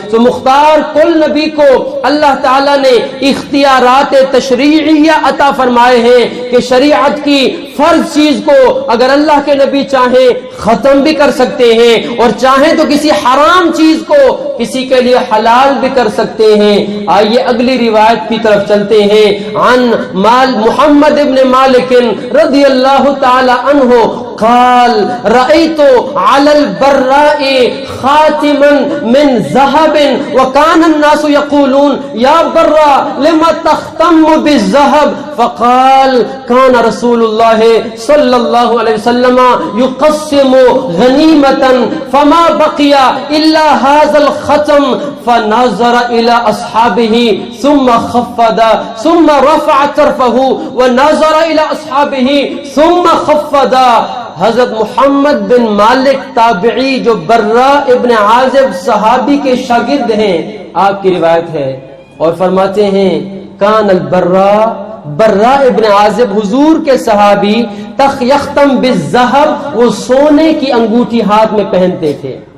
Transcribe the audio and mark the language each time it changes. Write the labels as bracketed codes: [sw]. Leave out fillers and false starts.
[ur] تو مختار کل نبی کو اللہ تعالیٰ نے اختیارات تشریعیہ عطا فرمائے ہیں کہ شریعت کی فرض چیز کو اگر اللہ کے نبی چاہیں ختم بھی کر سکتے ہیں، اور چاہیں تو کسی حرام چیز کو کسی کے لیے حلال بھی کر سکتے ہیں. آئیے اگلی روایت کی طرف چلتے ہیں. [ar] عن محمد ابن مالک رضی اللہ تعالی عنہ قال رأيت على البراء خاتما من ذهب وكان الناس يقولون يا براء لما تختم بالذهب فقال كان رسول الله صلى الله عليه وسلم يقسم غنيمة فما بقي إلا هذا الختم فنظر إلى أصحابه ثم خفض ثم رفع طرفه ونظر إلى أصحابه ثم خفض. [ur] حضرت محمد بن مالک تابعی جو برا ابن عازب صحابی کے شاگرد ہیں، آپ کی روایت ہے، اور فرماتے ہیں کان برا ابن عازب حضور کے صحابی [ar] یختم بالذہب، [ur] وہ سونے کی انگوٹھی ہاتھ میں پہنتے تھے.